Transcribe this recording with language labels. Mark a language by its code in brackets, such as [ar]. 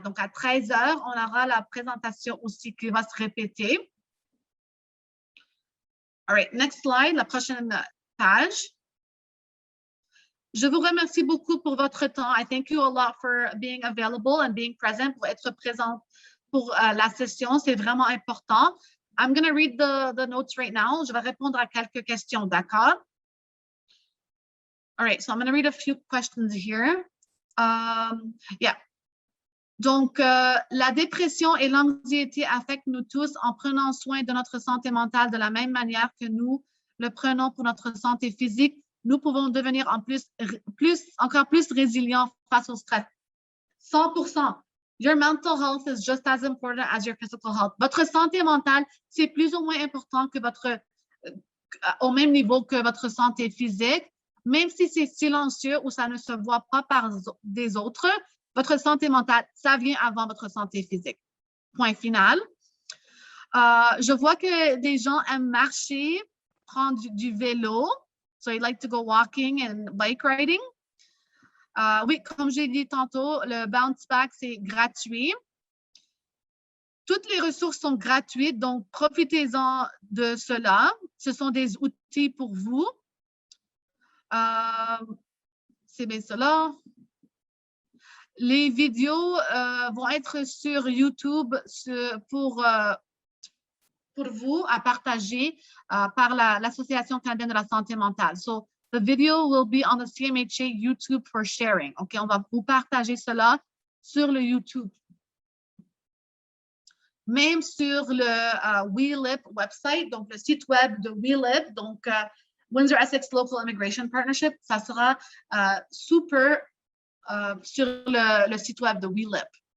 [fr] Donc, à 13 heures, on aura la présentation aussi qui va se répéter. [en] All right, next slide, [fr] la prochaine page. Je vous remercie beaucoup pour votre temps. [en] I thank you a lot for being available and being present, [fr] pour être présent pour la session. C'est vraiment important. [en] I'm going to read the notes right now. [fr] Je vais répondre à quelques questions, d'accord? [en] All right, so I'm going to read a few questions here. Yeah. [fr] Donc, la dépression et l'anxiété affectent nous tous en prenant soin de notre santé mentale de la même manière que nous le prenons pour notre santé physique. Nous pouvons devenir encore plus résilients face au stress. 100%. [en] Your mental health is just as important as your physical health. [fr] Votre santé mentale, c'est plus ou moins important que au même niveau que votre santé physique. Même si c'est silencieux ou ça ne se voit pas par des autres, votre santé mentale, ça vient avant votre santé physique. Point final. Je vois que des gens aiment marcher, prendre du vélo. [en] So they like to go walking and bike riding. [fr] Oui, comme j'ai dit tantôt, le Bounce Back, c'est gratuit. Toutes les ressources sont gratuites, donc profitez-en de cela. Ce sont des outils pour vous. C'est bien cela. Les vidéos vont être sur YouTube pour vous à partager par l'Association canadienne de la santé mentale. [en] So, the video will be on the CMHA YouTube for sharing. [fr] OK, on va vous partager cela sur le YouTube. Même sur le WeLib website, donc le site web de WeLib, donc Windsor Essex Local Immigration Partnership, ça sera super sur le site web de WeLib.